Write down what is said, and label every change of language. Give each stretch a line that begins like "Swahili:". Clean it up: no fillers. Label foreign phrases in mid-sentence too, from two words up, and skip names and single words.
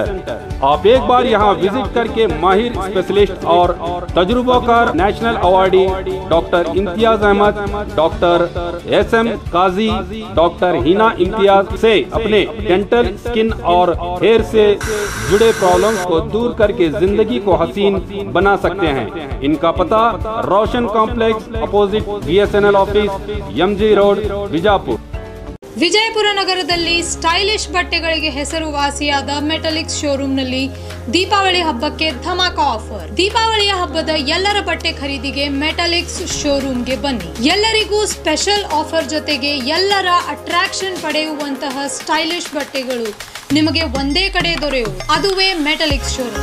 Hindi: आप एक बार यहाँ विजिट करके माहिर स्पेशलिस्ट और तजुर्बाकार
English: National awardee doctor
Hindi: इम्तियाज अहमद, डॉक्टर SM काजी, डॉक्टर हिना इम्तियाज से अपने डेंटल, स्किन और हेयर से जुड़े प्रॉब्लम्स को दूर करके जिंदगी को हसीन बना सकते हैं। इनका पता रोशन कॉम्प्लेक्स
English: opposite BSNL office,
Hindi: MG रोड, बीजापुर।
Kannada: ವಿಜಯಪುರ ನಗರದಲ್ಲಿ ಸ್ಟೈಲಿಶ್ ಬಟ್ಟೆಗಳಿಗೆ ಹೆಸರುವಾಸಿಯಾದ ಮೆಟಲಿಕ್ಸ್ ಶೋರೂಮ್ನಲ್ಲಿ ದೀಪಾವಳಿ ಹಬ್ಬಕ್ಕೆ ಧಮಾಕ ಆಫರ್. ದೀಪಾವಳಿಯ ಹಬ್ಬದ ಎಲ್ಲರ ಬಟ್ಟೆ ಖರೀದಿಗೆ ಮೆಟಲಿಕ್ಸ್ ಶೋರೂಮ್ಗೆ ಬನ್ನಿ. ಎಲ್ಲರಿಗೂ
English: special offer
Kannada: ಜೊತೆಗೆ ಎಲ್ಲರ ಅಟ್ರಾಕ್ಷನ್ ಪಡೆಯುವಂತಹ ಸ್ಟೈಲಿಶ್ ಬಟ್ಟೆಗಳು ನಿಮಗೆ ಒಂದೇ ಕಡೆ ದೊರೆಯುವುದು, ಅದುವೇ ಮೆಟಲಿಕ್ಸ್ ಶೋರೂಮ್.